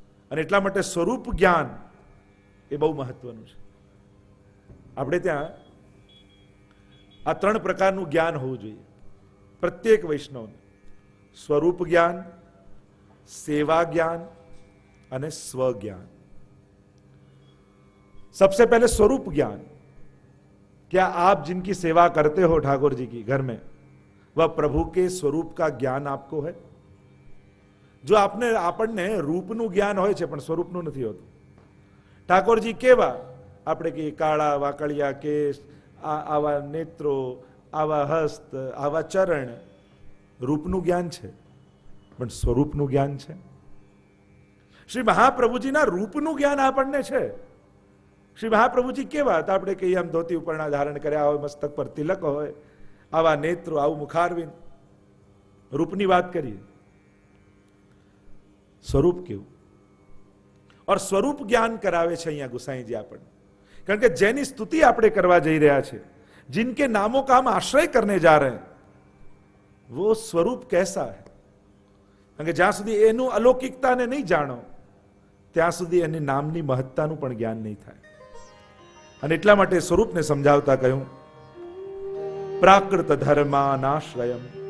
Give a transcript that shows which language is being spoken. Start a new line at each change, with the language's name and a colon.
Gujarati: અને એટલા માટે સ્વરૂપ જ્ઞાન એ બહુ મહત્વનું છે. આપણે ત્યાં આ 3 પ્રકારનું જ્ઞાન હોવું જોઈએ પ્રત્યેક વૈષ્ણવને. સ્વરૂપ જ્ઞાન, સેવા જ્ઞાન અને સ્વज्ञान.
Hindi: सबसे पहले स्वरूप ज्ञान. क्या आप जिनकी सेवा करते हो ठाकुर जी की घर में, वह प्रभु के स्वरूप का ज्ञान आपको है? जो आपने
Gujarati: આપણને રૂપનું જ્ઞાન હોય છે પણ સ્વરૂપનું નથી હોતું. ઠાકોરજી કેવા? આપણે કે કાળા વાકળિયા કેસ, આવા નેત્રો, આવા હસ્ત, આવા ચરણ, રૂપનું જ્ઞાન છે પણ સ્વરૂપનું જ્ઞાન છે. શ્રી મહાપ્રભુજીના રૂપનું જ્ઞાન આપણને છે. શ્રી મહાપ્રભુજી કેવા? તો આપણે કહીએ આમ ધોતી ઉપરના ધારણ કર્યા હોય, મસ્તક પર તિલક હોય, આવા નેત્રો, આવું મુખારવિંદ, રૂપની વાત કરીએ. સ્વરૂપ કેવું? और स्वरूप ज्ञान करावे છે અહીંયા ગુસાઈજી આપણને. કારણ કે જેની સ્તુતિ આપણે કરવા જઈ રહ્યા છે,
Hindi: जिनके नामों का हम आश्रय करने जा रहे हैं, वो स्वरूप कैसा है?
Gujarati: કારણ કે જ્યાં સુધી એનું અલૌકિકતાને નહીં જાણો ત્યાં સુધી એની નામની મહત્તાનું પણ જ્ઞાન નહીં થાય. અને એટલા માટે સ્વરૂપને સમજાવતા કહ્યું પ્રાકૃત ધર્માનાશ્રયમ.